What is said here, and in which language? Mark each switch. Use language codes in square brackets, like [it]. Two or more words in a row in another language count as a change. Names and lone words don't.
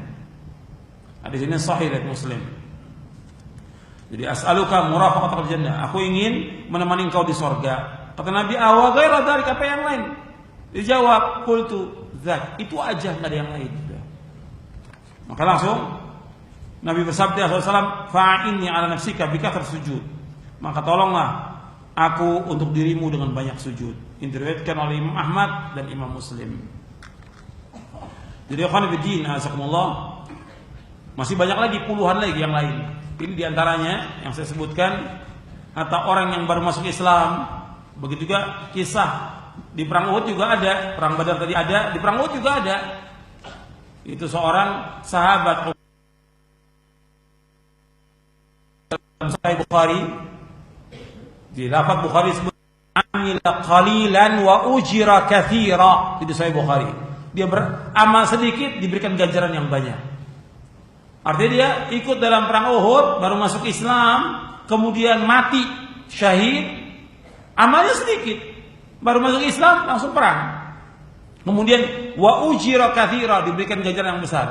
[id] Hadis ini sahih dari Muslim. Jadi [ar] أسألك مرافقة الجنة. [id] Aku ingin menemani engkau di sorga. Kata Nabi, [ar] أو غير ذلك, [id] apa yang lain? [ar] Dijawab, قلت ذاك. [id] Itu aja, enggak ada yang lain. Maka langsung Nabi bersabda SAW, [ar] فإني على نفسك بكثرة سجود. [id] Maka tolonglah aku untuk dirimu dengan banyak sujud. Ini diriwayatkan oleh Imam Ahmad dan Imam Muslim. Jadi [ar] إخوان في الله، أعزكم الله, [id] masih banyak lagi, puluhan lagi yang lain. Ini diantaranya yang saya sebutkan. Atau orang yang baru masuk Islam. Begitu juga kisah di perang Uhud juga ada. Perang Badar tadi ada, di perang Uhud juga ada. Itu seorang sahabat dalam Sahih Bukhari. Di lafaz Bukhari sebut [ar] عمل قليلا وأجر كثيرا. [id] Itu Sahih Bukhari. Dia beramal sedikit diberikan ganjaran yang banyak. Artinya dia ikut dalam perang Uhud, baru masuk Islam, kemudian mati syahid, amalnya sedikit, baru masuk Islam langsung perang. Kemudian [ar] وأجر كثيرا, [id] diberikan ganjaran yang besar.